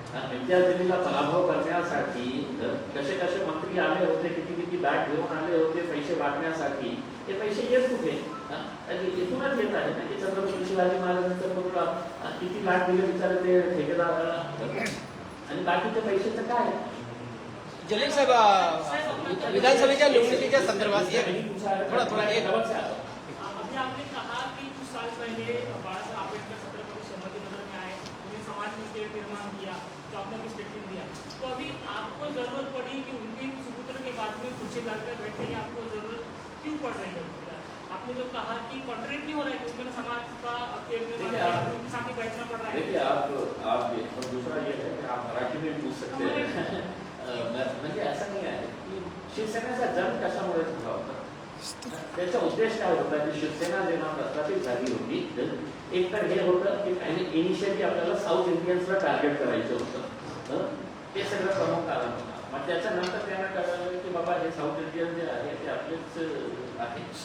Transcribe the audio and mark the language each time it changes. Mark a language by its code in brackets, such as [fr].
[mr] विद्यार्थिनीला पराभव करण्यासाठी कसे कसे मंत्री आले होते, किती किती बॅग घेऊन आले होते पैसे वाटण्यासाठी. ते पैसे येत कुठे? इथूनच येत आहे ना की छत्रपती शिवाजी महाराजांचं पुतळा किती लाख दिले विचार ते ठेकेदाराला आणि बाकीच्या पैशाचं काय? जलील साहेब विधानसभेच्या निवडणुकीच्या संदर्भात थोड़ा एक [hi] अभी आपने कहा कि कुछ साल पहले बाला साहब आम्बेडकर छत्रपति शिवाजी नगर में आए, उन्हें समाज में स्टेट निर्माण किया, तो आपने भी स्टेटमेंट दिया. तो अभी आपको जरूरत पड़ी कि उनके सुपुत्र के बाद में कुर्सी लाकर बैठने की आपको जरूरत क्यों पड़ रही है? आपने जो कहा कि कॉन्ट्रैक्ट नहीं हो रहा है कि उसमें समाज का उनके सामने बैठना पड़ रहा है. देखिए आप दूसरा ये है कि आप मराठी में पूछ सकते हैं. [mr] म्हणजे असं नाही आहे की शिवसेनेचा जन्म कशामुळे झाला होता. त्याचा उद्देश काय होता की शिवसेना जेव्हा प्रस्थापित झाली होती एक तर हे होतं की इनिशियली आपल्याला साऊथ इंडियन्सला टार्गेट करायचं होतं. ते सगळं प्रमुख कारण होतं. मग त्याच्यानंतर त्यांना कळलं की बाबा हे साऊथ इंडियन जे आहे ते आपलेच आहे.